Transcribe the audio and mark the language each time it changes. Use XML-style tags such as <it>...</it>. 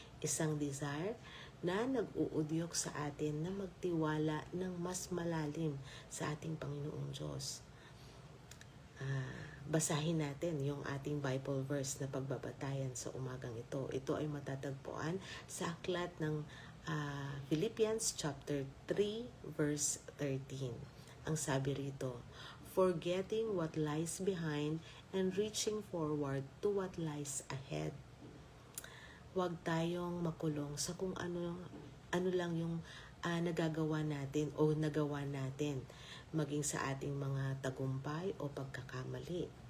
<tl>Isang desire na nag-uudyok sa atin na magtiwala ng mas malalim sa ating Panginoong Diyos. Basahin natin yung ating Bible verse na pagbabatayan sa umagang ito. Ito ay matatagpuan sa aklat ng Philippians chapter 3 verse 13. Ang sabi rito,</tl> <en>forgetting what lies behind and reaching forward to what lies ahead.</en> <tl>Huwag tayong makulong sa kung ano lang yung nagagawa natin o nagawa natin, maging sa ating mga tagumpay o pagkakamali.</tl>